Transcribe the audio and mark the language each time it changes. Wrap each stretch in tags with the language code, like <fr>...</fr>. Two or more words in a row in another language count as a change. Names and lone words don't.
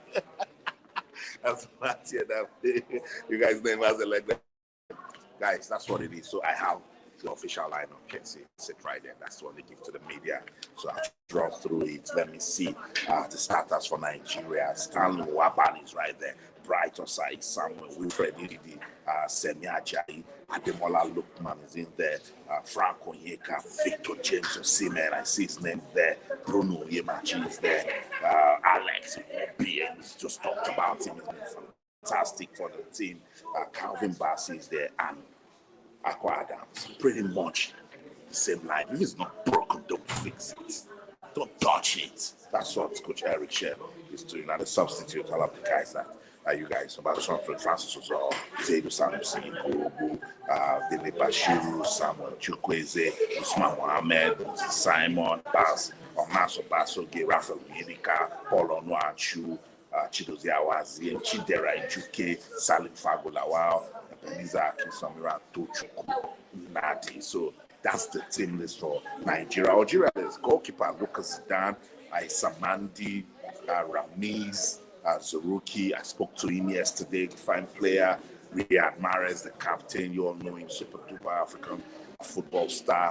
<en>That's what you guys name as like that. Guys, that's what it is. So I have the official lineup. Can see sit right there. That's what they give to the media. So I'll draw through it. Let me see the starters for Nigeria. Stanley Waban is right there. Bright Osai, Samuel, Wilfred Ndidi, Semi Ajayi, Ademola Lookman is in there. Frank Onyeka, Victor James Osimhen, I see his name there. Bruno Yemachi is there. Alex Iwobi, just talked about him. He's been fantastic for the team. Calvin Bassey is there, and Aqua Adams. Pretty much the same line. If it's not broken, don't fix it. Don't touch it. That's what Coach Eric Shell is doing. And the substitute, I love the guys that you guys, Sebastian Francis Ozo, Zaidu Sanusi, Kurobu, Dele Bashiru, Samuel Chukwueze, Usman Mohammed, Simon Bass, Onaso Basoge, Rafael Yedika, Paul Onuachu, Chidozie Awazi, Chidera Ijuke, Salim Fagolawao, Beniza Akisamira, Tochukwu, Nadi. So that's the team list for Nigeria. Algeria, there's goalkeeper Lucas Zidane, Isamandi, Ramiz, Zerouki. I spoke to him yesterday, fine player. Riyad Mahrez, the captain, you all know him, super duper African football star.</en>